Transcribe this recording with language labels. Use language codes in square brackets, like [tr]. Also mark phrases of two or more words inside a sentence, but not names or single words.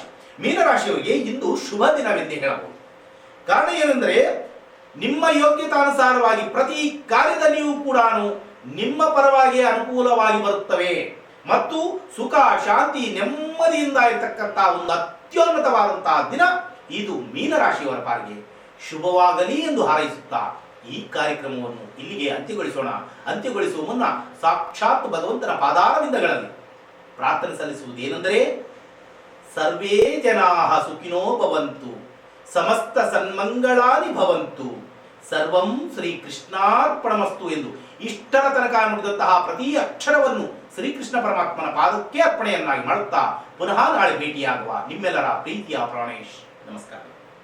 [kn] ಮೀನರಾಶಿಯವರಿಗೆ ಇಂದು ಶುಭ ದಿನವೆಂದೇ ಹೇಳಬಹುದು. ಕಾರಣ ಏನೆಂದರೆ ನಿಮ್ಮ ಯೋಗ್ಯತಾನುಸಾರವಾಗಿ ಪ್ರತಿ ಕಾರ್ಯದಲ್ಲಿಯೂ ಕೂಡ ನಿಮ್ಮ ಪರವಾಗಿ ಅನುಕೂಲವಾಗಿ ಬರುತ್ತವೆ ಮತ್ತು ಸುಖ ಶಾಂತಿ ನೆಮ್ಮದಿಯಿಂದ ಇರತಕ್ಕಂತಹ ಒಂದು ಅತ್ಯುನ್ನತವಾದಂತಹ ದಿನ ಇದು ಮೀನರಾಶಿಯವರ ಪಾಲಿಗೆ ಶುಭವಾಗಲಿ ಎಂದು ಹಾರೈಸುತ್ತಾ ಈ ಕಾರ್ಯಕ್ರಮವನ್ನು ಇಲ್ಲಿಗೆ ಅಂತ್ಯಗೊಳಿಸುವ ಮುನ್ನ ಸಾಕ್ಷಾತ್ ಭಗವಂತನ ಪಾದಾರವಿಂದಗಳಲ್ಲಿ ಪ್ರಾರ್ಥನೆ ಸಲ್ಲಿಸುವುದೇನೆಂದರೆ [sa] ಸರ್ವೇ ಜನಾಃ ಸುಖಿನೋ ಭವಂತು, ಸಮಸ್ತ ಸನ್ಮಂಗಳಾನಿ ಭವಂತು, ಸರ್ವಂ ಶ್ರೀ ಕೃಷ್ಣಾರ್ಪಣಮಸ್ತು [kn] ಎಂದು ಇಷ್ಟರ ತನಕ ನುಡಿದಂತಹ ಪ್ರತಿ ಅಕ್ಷರವನ್ನು ಶ್ರೀಕೃಷ್ಣ ಪರಮಾತ್ಮನ ಪಾದಕ್ಕೆ ಅರ್ಪಣೆಯನ್ನಾಗಿ ಮಾಡುತ್ತಾ ಪುನಃ ನಾಳೆ ಭೇಟಿಯಾಗುವ ನಿಮ್ಮೆಲ್ಲರ ಪ್ರೀತಿಯ ಪ್ರಾಣೇಶ್. ನಮಸ್ಕಾರ.